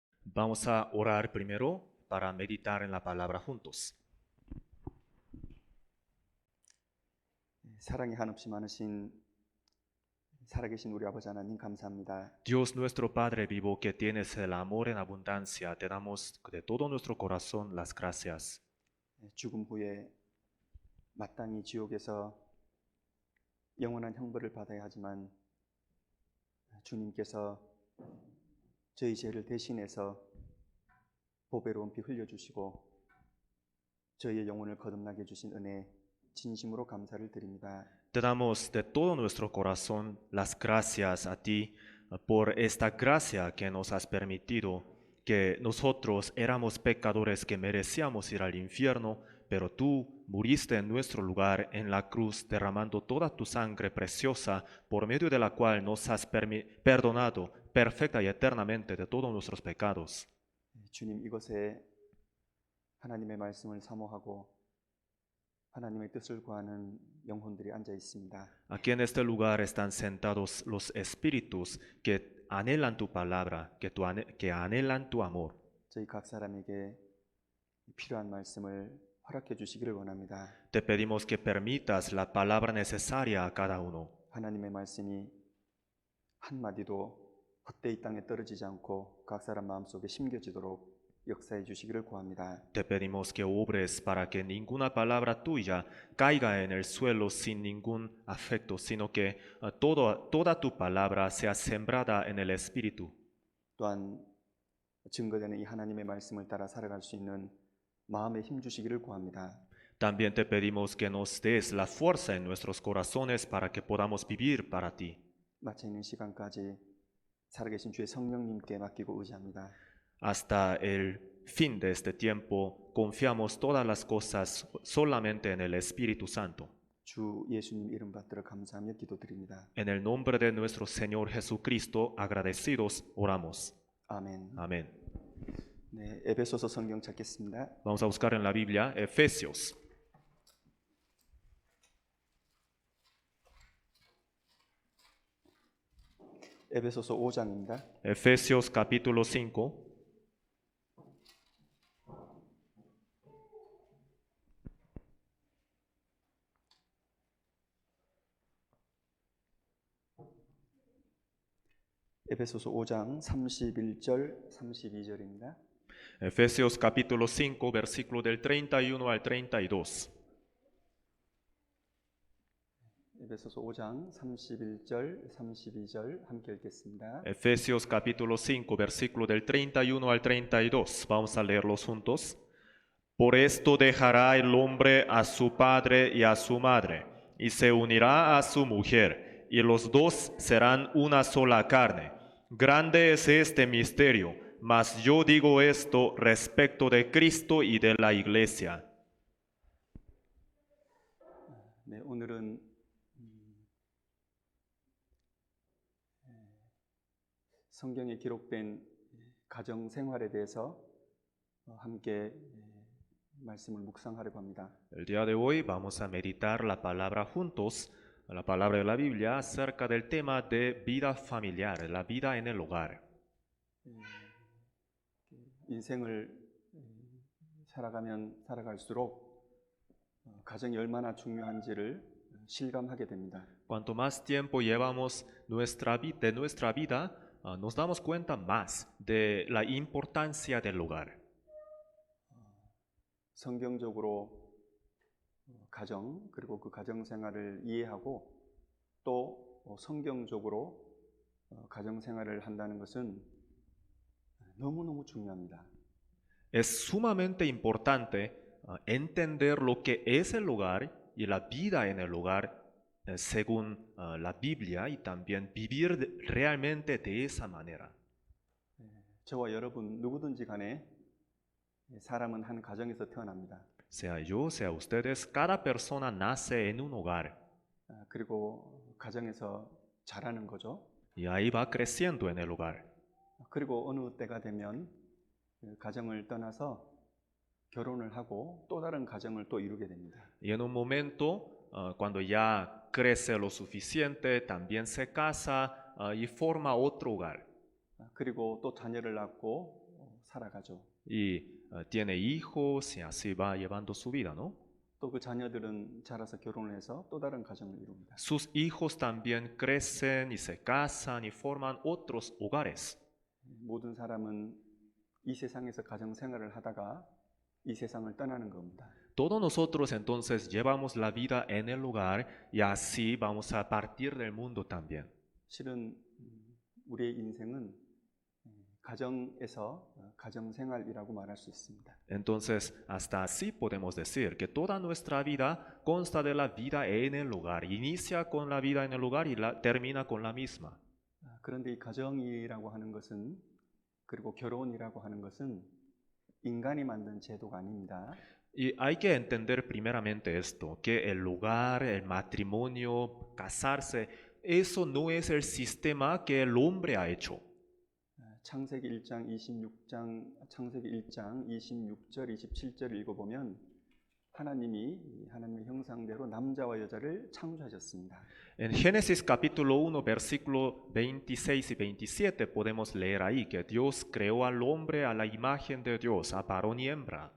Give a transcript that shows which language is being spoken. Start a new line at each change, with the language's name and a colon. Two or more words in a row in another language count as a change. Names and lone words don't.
Spanish: Vamos a orar primero para meditar en la palabra juntos.
Korean: 사랑이 한없이 많으신 살아계신 우리 아버지 하나님 감사합니다.
Spanish: Dios nuestro Padre vivo, que tienes el amor en abundancia, te damos de todo nuestro corazón las gracias.
Korean: 죽음 후에 마땅히 지옥에서 영원한 형벌을 받아야 하지만 주님께서 저희 죄를 대신해서 보배로운 피 흘려주시고 저희의 영혼을 거듭나게 해주신 은혜 진심으로 감사를 드립니다.
Spanish: Te damos de todo nuestro corazón las gracias a ti por esta gracia que nos has permitido, que nosotros éramos pecadores que merecíamos ir al infierno, pero tú muriste en nuestro lugar en la cruz, derramando toda tu sangre preciosa, por medio de la cual nos has perdonado perfecta y eternamente de todos nuestros pecados.
Korean: 주님, 이곳에 하나님의 말씀을 사모하고 하나님의 뜻을 구하는 영혼들이 앉아 있습니다.
Spanish: Aquí en este lugar están sentados los espíritus que anhelan tu palabra, que anhelan tu amor.
Korean: 저희 각 사람에게 필요한 말씀을 허락해 주시기를 원합니다.
Spanish: Te pedimos que permitas la palabra necesaria a cada uno.
Korean: 하나님의 말씀이 한마디도 헛되이 땅에 떨어지지 않고 각 사람 마음속에 심겨지도록 역사해 주시기를 구합니다.
Spanish: Te pedimos que obres para que ninguna palabra tuya caiga en el suelo sin ningún afecto, sino que toda tu palabra sea sembrada en el Espíritu.
Korean: 또한 증거되는 이 하나님의 말씀을 따라 살아갈 수 있는 마음에 힘 주시기를 구합니다.
Spanish: También te pedimos que nos des la fuerza en nuestros corazones para que podamos vivir para ti.
Korean: 마쳐 있는 시간까지 살아계신 주의 성령님께 맡기고 의지합니다.
Spanish: Hasta el fin de este tiempo, confiamos todas las cosas solamente en el Espíritu Santo.
Korean: 주 예수님 이름 받들어 감사하며 기도드립니다.
Spanish: En el nombre de nuestro Señor Jesucristo, agradecidos, oramos.
Korean: 아멘.
Spanish: Amén.
Korean: 네, 에베소서 성경 찾겠습니다.
Spanish: Vamos a buscar en la Biblia Efesios.
Korean: 에베소서 5장입니다.
Spanish: Efesios capítulo 5.
Korean: 에베소서 5장 31절 32절입니다.
Spanish: Efesios capítulo 5, versículo del 31 al 32.
Korean: 에베소서 5장 31절 32절 함께 읽겠습니다.
Spanish: Efesios capítulo 5, versículo del 31 al 32. Vamos a leerlos juntos. Por esto dejará el hombre a su padre y a su madre, y se unirá a su mujer, y los dos serán una sola carne. Grande es este misterio, mas yo digo esto respecto de Cristo y de la iglesia.
Korean: 네, 오늘은 성경에 기록된 가정 생활에 대해서 함께 말씀을 묵상하려고 합니다.
Spanish: El día de hoy vamos a meditar la palabra juntos, la palabra de la Biblia, acerca del tema de vida familiar, la vida en el hogar.
Korean: 인생을 살아가면 살아갈수록 가정이 얼마나 중요한지를 실감하게 됩니다.
Spanish: Cuanto más tiempo llevamos de nuestra vida, nos damos cuenta más de la importancia del hogar.
Korean: 성경적으로 가정 그리고 그 가정 생활을 이해하고 또 성경적으로 가정 생활을 한다는 것은 너무너무 중요합니다.
Spanish: Es sumamente importante entender lo que es el hogar y la vida en el hogar según la Biblia y también vivir realmente de esa manera.
Korean: 저와 여러분 누구든지 간에 사람은 한 가정에서 태어납니다.
Spanish: Sea yo, sea ustedes, cada persona nace en un hogar
Korean: 그리고 가정에서 자라는 거죠.
Spanish: y ahí va creciendo en el hogar.
Korean: 그리고 어느 때가 되면 가정을 떠나서 결혼을 하고 또 다른 가정을 또 이루게 됩니다.
Spanish: Y en un momento, cuando ya crece lo suficiente, también se casa y forma otro hogar.
Korean: 그리고 또 자녀를 낳고 살아가죠.
Spanish: y tiene hijos y así va llevando su vida, ¿no?
Korean: 또 그 자녀들은 자라서 결혼을 해서 또 다른 가정을 이룹니다.
Spanish: Sus hijos también crecen y se casan y forman otros hogares.
Korean: 모든 사람은 이 세상에서 가정 생활을 하다가 이 세상을 떠나는 겁니다.
Spanish: Todos nosotros entonces llevamos la vida en el hogar y así vamos a partir del mundo también.
Korean: 실은 우리의 인생은 가정에서 가정 생활이라고 말할 수 있습니다.
Spanish: Entonces, hasta así podemos decir que toda nuestra vida consta de la vida en el hogar. Inicia con la vida en el hogar y termina con la misma.
Korean: 그런데 이 가정이라고 하는 것은 그리고 결혼이라고 하는 것은 인간이 만든 제도가 아닙니다.
Spanish: Y hay que entender primeramente esto, que el hogar, el matrimonio, casarse, eso no es el sistema que el hombre ha hecho.
Korean: 창세기 1장 26절 27절 읽어보면 하나님의 형상대로 남자와 여자를 창조하셨습니다.
Spanish: En Génesis capítulo 1, versículo 26 y 27 podemos leer ahí que Dios creó al hombre a la imagen de Dios, a varón y hembra.